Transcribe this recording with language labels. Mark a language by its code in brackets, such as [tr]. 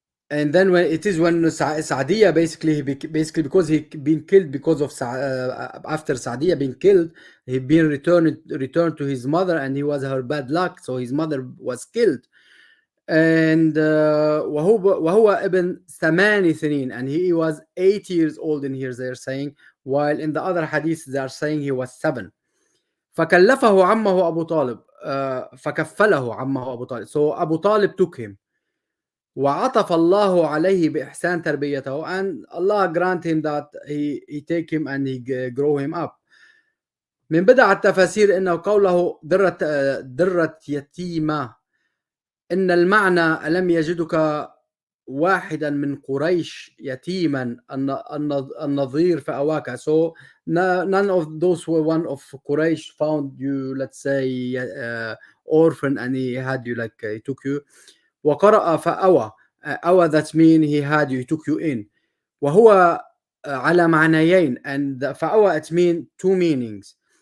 [en] and then when Saadiya basically because he been killed because of after Saadiya being killed, he been returned to his mother, and he was her bad luck, so his mother was killed. And [ar] وهو ابن 8 سنين, [en] and he was 8 years old in here, they're saying, while in the other hadith they are saying he was 7. [ar] فكلفه عمه أبو طالب, فكفله عمه أبو طالب, [en] so Abu Talib took him. [ar] وعطف الله عليه بإحسان تربيته, [en] and Allah grant him that he take him and he grow him up. [ar] من بدع التفاسير إنه قوله درة يتيمة, إن المعنى ألم يجدك واحدا من قريش يتيما النظير فأواك. [en] So none of those who were one of Quraysh found you, let's say, orphan, and he had you, like he took you. [ar] وقرأ فأوى, أوى, [en] that mean he had you, he took you in. [ar] وهو على معنيين, [en] and فأوى, it mean 2 meanings.